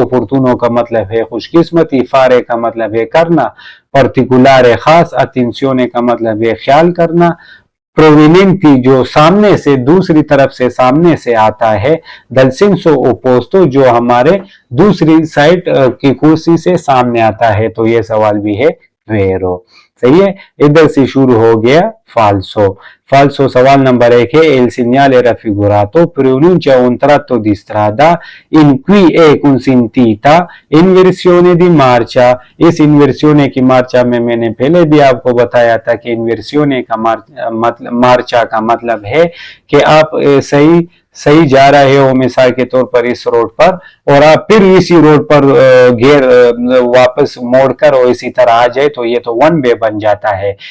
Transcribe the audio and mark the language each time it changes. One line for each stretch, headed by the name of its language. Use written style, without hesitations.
Hindi: ओपोर्टूनो का मतलब है खुशकिस्मती, फारे का मतलब है करना, पर्टिकुलर खास, अटेंशियोने का मतलब है ख्याल करना, प्रोविनेंटी जो सामने से, दूसरी तरफ से सामने से आता है, दल सेंसो ओपोस्तो जो हमारे दूसरी साइड की कुर्सी से सामने आता है। तो ये सवाल भी है वेरो। सही है। इधर से शुरू हो गया फाल्सो।
Italian: Falso
Hindi: सवाल नंबर 1 है
Italian: il segnale raffigurato pronuncia un tratto di strada in cui è consentita inversione di marcia।
Hindi: इस इन्वर्सियोने की मार्चा में मैंने पहले भी आपको बताया था कि इन्वर्सियोने का मार्चा का मतलब है कि आप सही जा रहे हो, मिसाल के तौर पर इस रोड पर, और आप फिर इसी रोड पर वापस मोड़कर और इसी तरह आ जाए तो ये तो वन वे बन जाता है।